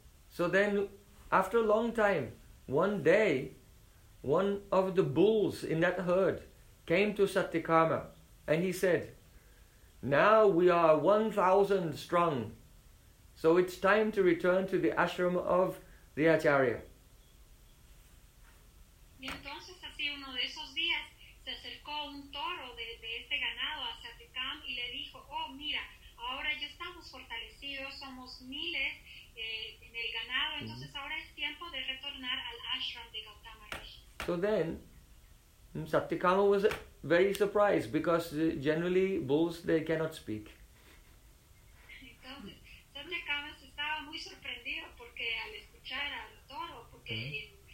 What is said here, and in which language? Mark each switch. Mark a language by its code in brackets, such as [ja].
[en] So then, after a long time, one day, one of the bulls in that herd came to Satyakama and he said, now we are 1,000 strong, so it's time to return to the ashram of the Acharya. [es] Y entonces así uno de esos días se acercó un toro de este ganado a Satyakam y le dijo, oh mira, ahora ya estamos fortalecidos, somos miles en el ganado, entonces ahora es tiempo de retornar al ashram de Gautama Rishi. [en] So then, Satyakam was very surprised because generally bulls, they cannot speak. [es] Entonces, Satyakam estaba muy sorprendido porque al escuchar al toro, porque